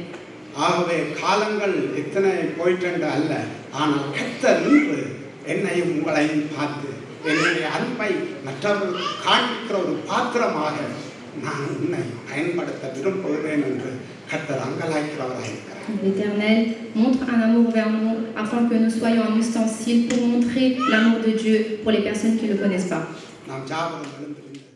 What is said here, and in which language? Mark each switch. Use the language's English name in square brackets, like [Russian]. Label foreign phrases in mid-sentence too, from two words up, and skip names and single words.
[Tamil] ஆகவே காலங்கள் எத்தனை போயிட்டு அல்ல, ஆனால் கர்த்தர் இன்று என்னையும் உங்களையும் பார்த்து என்னுடைய அன்பை மற்றவர்களுக்கு காண்பிக்கிற ஒரு பாத்திரமாக நான் உன்னை பயன்படுத்த விரும்புகிறேன் என்று கர்த்தர் அங்கலாய்க்கிறவராக இருக்கிறார். [French] L'Éternel montre un amour vers nous afin que nous soyons un ustensile pour montrer l'amour de Dieu pour les personnes qui ne le connaissent pas. [Tamil] நாம் ஜாபகம்